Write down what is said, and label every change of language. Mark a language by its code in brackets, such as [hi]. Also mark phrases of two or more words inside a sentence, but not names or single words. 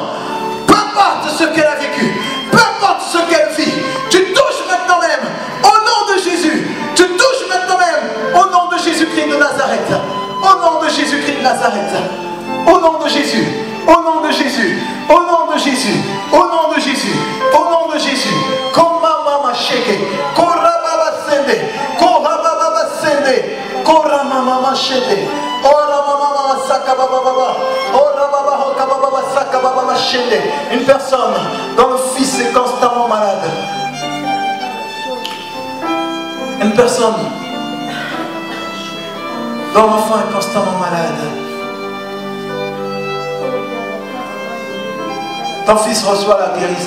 [fr] Peu importe ce qu'elle a vécu. Peu importe ce qu'elle vit. Tu touches maintenant même. Au nom de Jésus. Tu touches maintenant même. Au nom de Jésus-Christ de Nazareth. Au nom de Jésus-Christ de Nazareth. Au nom de Jésus. Au nom de Jésus. Au nom de Jésus. Au nom de Jésus. Au nom de Jésus. Komama sheke. Korababa sende. Korababa sende. Koramama shende. Oramama sakababa. Orababa hokababa sakababa shende. Une personne dont le fils est constamment malade. Une personne dont l'enfant est constamment malade. Ton fils reçoit la guérison.